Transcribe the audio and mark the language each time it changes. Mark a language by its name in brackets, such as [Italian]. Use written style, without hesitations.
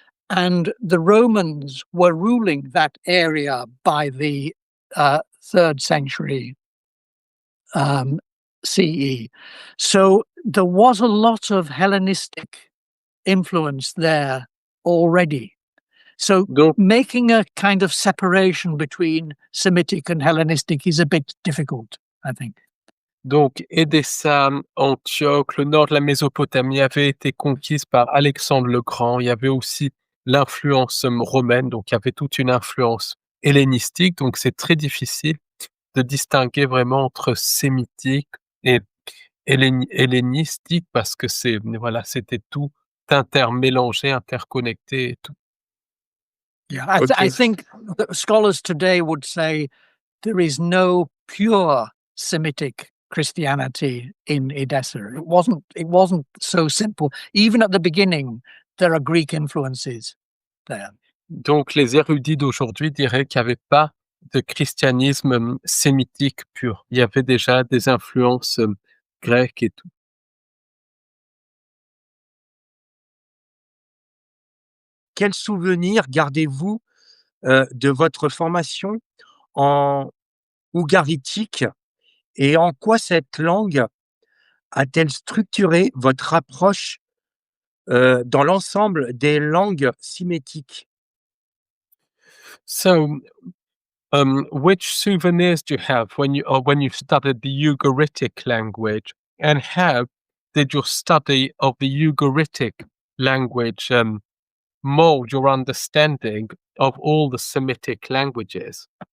[English] And the Romans were ruling that area by the 3rd century CE. So there was a lot of Hellenistic influence there already. So making a kind of separation between Semitic and Hellenistic is a bit difficult, I think. [French] Donc, Édessa, Antioche, le nord de la Mésopotamie avait été conquise par Alexandre le Grand. Il y avait aussi l'influence romaine, donc il y avait toute une influence hellénistique. Donc, c'est très difficile de distinguer vraiment entre sémitique et hellénistique parce que c'était tout intermélangé, interconnecté et tout. [English] Yeah, I think that scholars today would say there is no pure Semitic Christianity in Edessa. It wasn't so simple. Even at the beginning, there are Greek influences there. [French] Donc, les érudits d'aujourd'hui diraient qu'il n'y avait pas de christianisme sémitique pur. Il y avait déjà des influences grecques et tout. Quel souvenir gardez-vous de votre formation en ougaritique et en quoi cette langue a-t-elle structuré votre approche dans l'ensemble des langues sémitiques? [English] So, which souvenirs do you have when you studied the Ugaritic language, and how did your study of the Ugaritic language mold your understanding of all the Semitic languages?